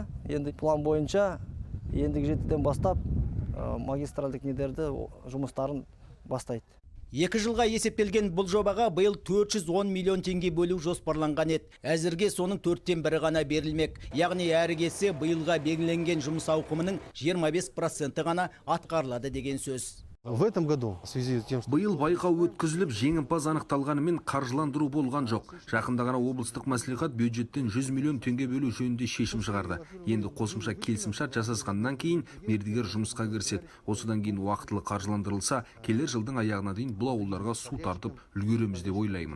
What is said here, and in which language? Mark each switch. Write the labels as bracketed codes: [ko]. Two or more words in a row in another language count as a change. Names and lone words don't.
[kk] Енді план бойынша ендігі жетіден бастап магистральдық недерді жұмыстарын бастайды. 2 жылға есептелген бұл жобаға биыл 410 миллион теңге бөлу жоспарланған еді. Әзірге соның 4-тен 1 ғана берілмек. Яғни әрі кетсе биылға белгіленген жұмыс ауқымының 25% ғана атқарылады деген сөз. [ru] В этом году, в связи с тем, что [kk] биыл байқау өткізіліп, жеңімпаз анықталғанымен қаржыландыру болған жоқ. Жақында ғана облыстық мәслихат бюджеттен 100 миллион теңге бөлу жөнінде шешім шығарды. Енді қосымша келісімшарт жасасқаннан кейін мердігер жұмысқа кіріседі. Осыдан кейін уақытылы қаржыландырылса, келер жылдың аяғына дейін бұл ауылдарға су тартып үлгереміз деп ойлаймын.